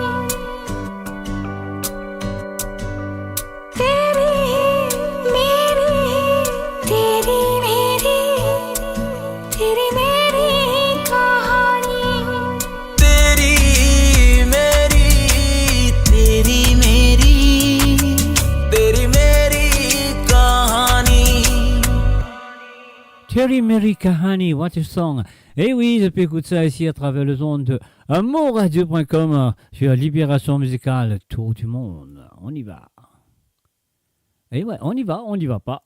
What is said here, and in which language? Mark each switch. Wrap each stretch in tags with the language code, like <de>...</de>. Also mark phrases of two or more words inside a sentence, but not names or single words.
<hi>तेरी मेरी, तेरी मेरी, तेरी मेरी कहानी। तेरी मेरी, तेरी मेरी, तेरी मेरी कहानी।</hi> <en>Terry Mary Kahani, what a song.</en> <fr>Et oui, je peux écouter ça ici à travers le son de maurradio.com sur Libération musicale, tour du monde. On y va. Et ouais, on y va pas.</fr>